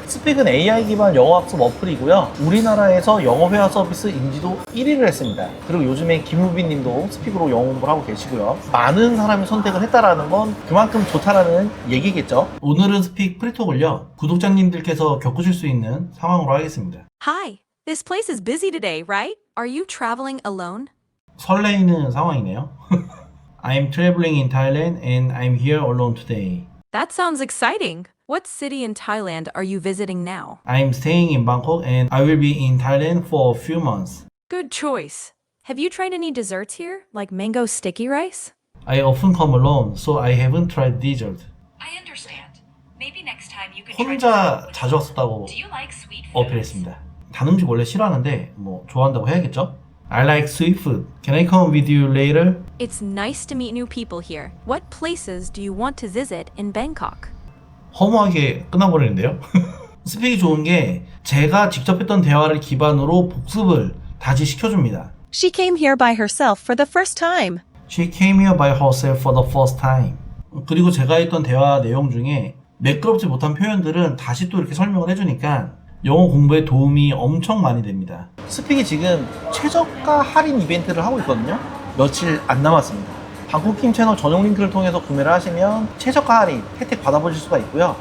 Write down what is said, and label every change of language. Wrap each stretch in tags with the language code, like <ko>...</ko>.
<ko>스픽은 AI 기반 영어 학습 어플이고요. 우리나라에서 영어 회화 서비스 인지도 1위를 했습니다. 그리고 요즘에 김우빈 님도 스픽으로 영어 공부를 하고 계시고요. 많은 사람이 선택을 했다라는 건 그만큼 좋다라는 얘기겠죠. 오늘은 스픽 프리톡을요. 구독자님들께서 겪으실 수 있는 상황으로 하겠습니다.</ko> <en>Hi, this place is busy today, right? Are you traveling alone?</en> <ko>설레이는 상황이네요.</ko> <en>I'm traveling in Thailand and I'm here alone today. That sounds exciting. What city in Thailand are you visiting now? I'm staying in Bangkok and I will be in Thailand for a few months. Good choice. Have you tried any desserts here, like mango sticky rice? I often come alone, so I haven't tried dessert. I understand. Maybe next time you could</en> <ko>혼자 자주 왔었다고</ko> <en>Do you like sweet foods?</en> <ko>어필했습니다. 단 음식 원래 싫어하는데 뭐 좋아한다고 해야겠죠?</ko> <en>I like sweet food. Can I come with you later? It's nice to meet new people here. What places do you want to visit in Bangkok?</en> <ko>허무하게 끝나버리는데요. 스픽이 좋은 게 제가 직접 했던 대화를 기반으로 복습을 다시 시켜줍니다.</ko> <en>She came here by herself for the first time. She came here by herself for the first time.</en> <ko>그리고 제가 했던 대화 내용 중에 매끄럽지 못한 표현들은 다시 또 이렇게 설명을 해주니까 영어 공부에 도움이 엄청 많이 됩니다. 스픽이 지금 최저가 할인 이벤트를 하고 있거든요. 며칠 안 남았습니다. 방콕킴 채널 전용 링크를 통해서 구매를 하시면 최저가 할인 혜택 받아보실 수가 있고요.</ko>